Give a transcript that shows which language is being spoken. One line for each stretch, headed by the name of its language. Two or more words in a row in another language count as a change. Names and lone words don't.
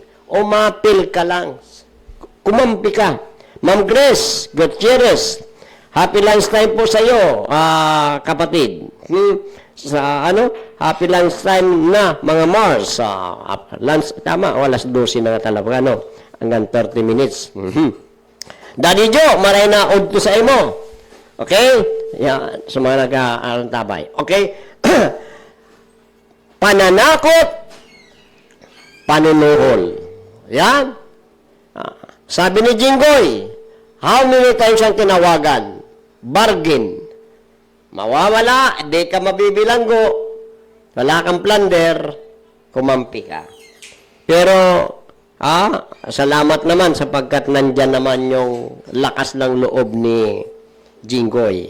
Filipino: Umapil ka lang. Kumampi ka. Ma'am Grace Gutierrez,
English: happy lunchtime
Filipino: po sa iyo, kapatid.
English: Happy lunchtime
Filipino: na, mga Mars. Lunch, tama, alas 12 na nga talaga, hanggang 30 minutes.
Bikol: Daddy Joe, maray na udto sa imo.
Filipino: Okay? Yan, sa mga nag-aalantabay. Okay? Pananakot, panunuhol. Yan. Sabi ni Jinggoy,
English: how many times
Filipino: ang tinawagan? Bargain. Mawawala, di ka mabibilanggo, wala kang plunder, kumampi ka. Pero, salamat naman sapagkat nandyan naman yung lakas ng loob ni Jinggoy.